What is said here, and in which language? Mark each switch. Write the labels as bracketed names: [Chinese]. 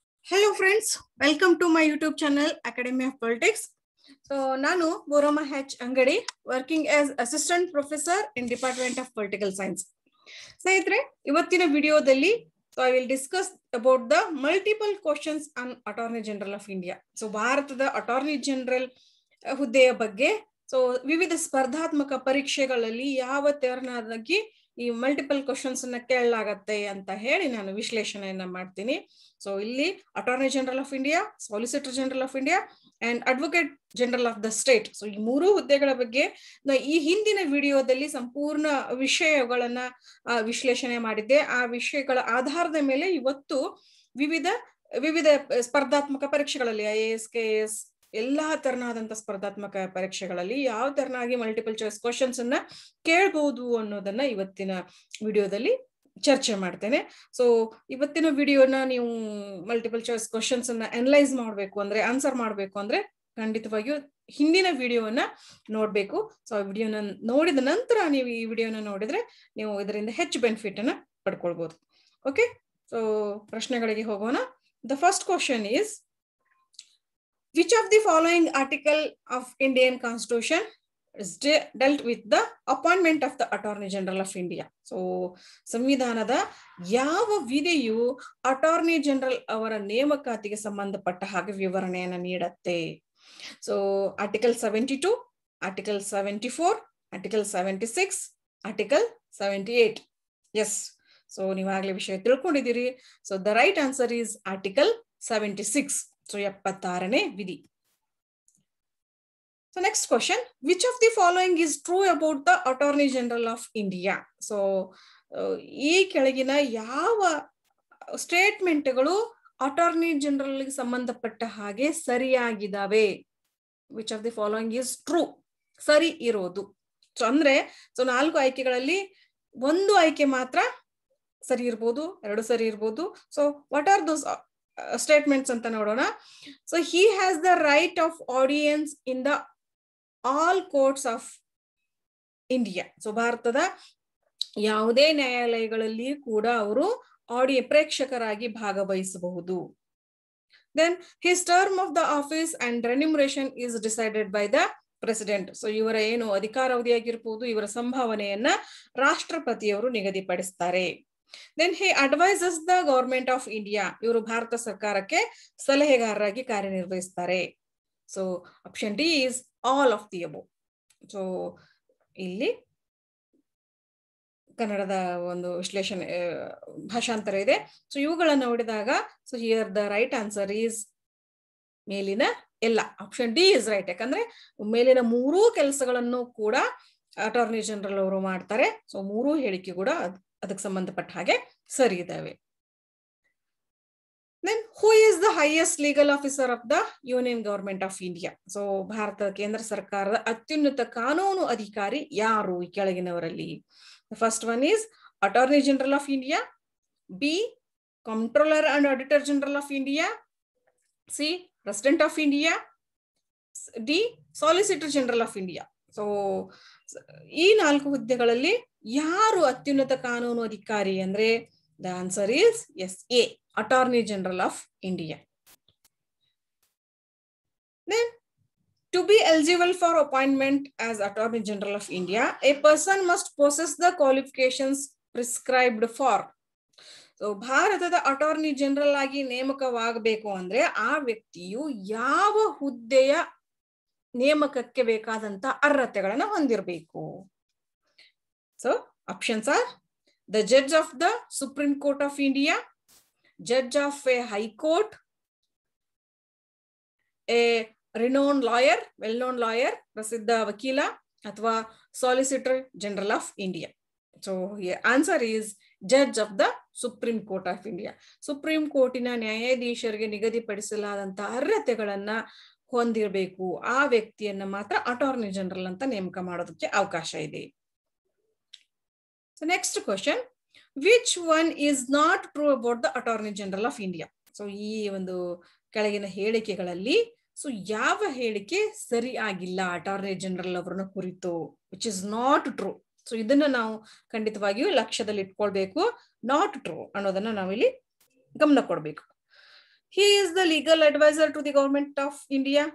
[English] Hello friends, welcome to my YouTube channel Academy of Politics. So Nanu Borama H Angadi, working as Assistant Professor in Department of Political Science. [Kannada] ಸ್ನೇಹಿತರೆ ಇವತ್ತಿನ ವಿಡಿಯೋದಲ್ಲಿ [English] I will discuss about the multiple questions on Attorney General of India. [Kannada] So ಭಾರತದ Attorney General ಹುದ್ದೆಯ ಬಗ್ಗೆ ವಿವಿಧ ಸ್ಪರ್ಧಾತ್ಮಕ ಪರೀಕ್ಷೆಗಳಲ್ಲಿ ಯಾವ ತೆರನಾಗಿ ಈ ಮಲ್ಟಿಪಲ್ ಕ್ವಶನ್ಸ್ ಅನ್ನ ಕೇಳಲಾಗತ್ತೆ ಅಂತ ಹೇಳಿ ನಾನು ವಿಶ್ಲೇಷಣೆಯನ್ನ ಮಾಡ್ತೀನಿ. ಸೊ ಇಲ್ಲಿ attorney general of India, solicitor general of India and advocate general of the state, so ಈ ಮೂರು ಹುದ್ದೆಗಳ ಬಗ್ಗೆ ಈ ಹಿಂದಿನ ವಿಡಿಯೋದಲ್ಲಿ ಸಂಪೂರ್ಣ ವಿಷಯಗಳನ್ನ ವಿಶ್ಲೇಷಣೆ ಮಾಡಿದ್ದೆ. ಆ ವಿಷಯಗಳ ಆಧಾರದ ಮೇಲೆ ಇವತ್ತು ವಿವಿಧ ಸ್ಪರ್ಧಾತ್ಮಕ ಪರೀಕ್ಷೆಗಳಲ್ಲಿ IAS, KS ಎಲ್ಲಾ ತರನಾದಂತ ಸ್ಪರ್ಧಾತ್ಮಕ ಪರೀಕ್ಷೆಗಳಲ್ಲಿ ಯಾವ ತರನಾಗಿ ಮಲ್ಟಿಪಲ್ ಚಾಯ್ಸ್ ಕ್ವಶನ್ಸ್ ಅನ್ನ ಕೇಳಬಹುದು ಅನ್ನೋದನ್ನ ಇವತ್ತಿನ ವಿಡಿಯೋದಲ್ಲಿ ಚರ್ಚೆ ಮಾಡ್ತೇನೆ. ಸೊ ಇವತ್ತಿನ ವಿಡಿಯೋನ ನೀವು ಮಲ್ಟಿಪಲ್ ಚಾಯ್ಸ್ ಕ್ವಶನ್ಸ್ ಅನ್ನ ಅನಲೈಸ್ ಮಾಡ್ಬೇಕು ಅಂದ್ರೆ, ಆನ್ಸರ್ ಮಾಡ್ಬೇಕು ಅಂದ್ರೆ ಖಂಡಿತವಾಗಿಯೂ ಹಿಂದಿನ ವಿಡಿಯೋನ ನೋಡ್ಬೇಕು. ಸೊ ಆ ವಿಡಿಯೋನ ನೋಡಿದ ನಂತರ ನೀವು ಈ ವಿಡಿಯೋನ ನೋಡಿದ್ರೆ ನೀವು ಇದರಿಂದ ಹೆಚ್ಚು ಬೆನಿಫಿಟ್ ಅನ್ನ ಪಡ್ಕೊಳ್ಬಹುದು. ಓಕೆ, ಸೊ ಪ್ರಶ್ನೆಗಳಿಗೆ ಹೋಗೋಣ. [English] The first question is, which of the following article of Indian Constitution is dealt with the appointment of the Attorney General of India? [Kannada] So ಸಂವಿಧಾನದ ಯಾವ ವಿಧಿಯು ಅಟಾರ್ನಿ ಜನರಲ್ ಅವರ ನೇಮಕಾತಿಗೆ ಸಂಬಂಧಪಟ್ಟ ಹಾಗೆ ವಿವರಣೆಯನ್ನು ನೀಡುತ್ತೆ? So article 72, article 74, article 76, article 78. S, so ನೀವಾಗಲೇ ವಿಷಯ ತಿಳ್ಕೊಂಡಿದ್ದೀರಿ. So [English] the right answer is [Kannada] article 76. So 76ನೇ ವಿಧಿ. [English] So next question, which of the following is true about the Attorney General of India? [Kannada] So ಈ ಕೆಳಗಿನ ಯಾವ ಸ್ಟೇಟ್ಮೆಂಟ್ಗಳು ಅಟಾರ್ನಿ ಜನರಲ್ ಗೆ ಸಂಬಂಧಪಟ್ಟ ಹಾಗೆ ಸರಿಯಾಗಿದ್ದಾವೆ? [English] which of the following is true, [Kannada] ಸರಿ ಇರೋದು. So ಅಂದ್ರೆ 4 ಆಯ್ಕೆಗಳಲ್ಲಿ ಒಂದು ಆಯ್ಕೆ ಮಾತ್ರ ಸರಿ ಇರ್ಬೋದು, 2 ಸರಿ ಇರ್ಬೋದು. So [English] what are those statements [Kannada] ಅಂತ ನೋಡೋಣ. [English] So he has the right of audience in the all courts of India. [Kannada] So ಭಾರತದ ಯಾವುದೇ ನ್ಯಾಯಾಲಯಗಳಲ್ಲಿ ಕೂಡ ಅವರು ಪ್ರೇಕ್ಷಕರಾಗಿ ಭಾಗವಹಿಸಬಹುದು. [English] Then his term of the office and remuneration is decided by the president. [Kannada] So ಇವರ ಏನು ಅಧಿಕಾರಾವಧಿಯಾಗಿರ್ಬೋದು, ಇವರ ಸಂಭಾವನೆಯನ್ನ ರಾಷ್ಟ್ರಪತಿಯವರು ನಿಗದಿಪಡಿಸ್ತಾರೆ. [English] Then he advises the government of India. [Kannada] ಇವರು ಭಾರತ ಸರ್ಕಾರಕ್ಕೆ ಸಲಹೆಗಾರರಾಗಿ ಕಾರ್ಯನಿರ್ವಹಿಸ್ತಾರೆ. So [English] Option D is all of the above. [Kannada] So ಇಲ್ಲಿ ಕನ್ನಡದ ಒಂದು ವಿಶ್ಲೇಷಣೆ ಭಾಷಾಂತರ ಇದೆ. ಸೊ ಇವುಗಳನ್ನ ನೋಡಿದಾಗ so [English] here the right answer is [Kannada] ಮೇಲಿನ ಎಲ್ಲ. [English] Option D is right. [Kannada] ಯಾಕಂದ್ರೆ ಮೇಲಿನ 3 ಕೆಲಸಗಳನ್ನು ಕೂಡ ಅಟಾರ್ನಿ ಜನರಲ್ ಅವರು ಮಾಡ್ತಾರೆ. ಸೊ 3 ಹೇಳಿಕೆ ಕೂಡ ಅದಕ್ಕೆ ಸಂಬಂಧಪಟ್ಟ ಹಾಗೆ ಸರಿ ಇದಾವೆ. [English] Then who is the highest legal officer of the Union Government of India? [Kannada] So Bharat ಕೇಂದ್ರ ಸರ್ಕಾರದ ಅತ್ಯುನ್ನತ ಕಾನೂನು ಅಧಿಕಾರಿ ಯಾರು ಈ ಕೆಳಗಿನವರಲ್ಲಿ? [English] The first one is Attorney General of India, B Comptroller and Auditor General of India, C President of India, D Solicitor General of India. [Kannada] So ಈ 4 ಹುದ್ದೆಗಳಲ್ಲಿ ಯಾರು ಅತ್ಯುನ್ನತ ಕಾನೂನು ಅಧಿಕಾರಿ ಅಂದ್ರೆ [English] The answer is yes, a attorney general of India. Then to be eligible for appointment as Attorney General of India, a person must possess the qualifications prescribed for. [Kannada] So ಭಾರತದ attorney general ಆಗಿ ನೇಮಕವಾಗಬೇಕು ಅಂದ್ರೆ ಆ ವ್ಯಕ್ತಿಯು ಯಾವ ಹುದ್ದೆಯ ನೇಮಕಕ್ಕೆ ಬೇಕಾದಂತ ಅರ್ಹತೆಗಳನ್ನ ಹೊಂದಿರಬೇಕು? [English] so options are the judge of the Supreme Court of India, judge of a high court, a renowned lawyer, well-known lawyer, [Kannada] ಪ್ರಸಿದ್ಧ ವಕೀಲ, ಅಥವಾ [English] Solicitor General of India. So here answer is judge of the Supreme Court of India. [Kannada] Supreme ಕೋರ್ಟಿನ ನ್ಯಾಯಾಧೀಶರಿಗೆ ನಿಗದಿಪಡಿಸಲಾದಂತ ಅರ್ಹತೆಗಳನ್ನ ಹೊಂದಿರಬೇಕು. ಆ ವ್ಯಕ್ತಿಯನ್ನ ಮಾತ್ರ attorney general ಅಂತ ನೇಮಕ ಮಾಡೋದಕ್ಕೆ ಅವಕಾಶ ಇದೆ. [English] So next question, which one is not true about the Attorney General of India? [Kannada] So ಈ ಒಂದು ಕೆಳಗಿನ ಹೇಳಿಕೆಗಳಲ್ಲಿ ಸೊ ಯಾವ ಹೇಳಿಕೆ ಸರಿ ಆಗಿಲ್ಲ ಅಟಾರ್ನಿ ಜನರಲ್ ಅವರನ್ನ ಕುರಿತು? [English] Which is not true. [Kannada] So ಇದನ್ನ ನಾವು ಖಂಡಿತವಾಗಿಯೂ ಲಕ್ಷ್ಯದಲ್ಲಿ ಇಟ್ಕೊಳ್ಬೇಕು. ನಾಟ್ ಟ್ರೂ ಅನ್ನೋದನ್ನ ನಾವಿಲ್ಲಿ ಗಮನ ಕೊಡ್ಬೇಕು. [English] He is the legal advisor to the government of India.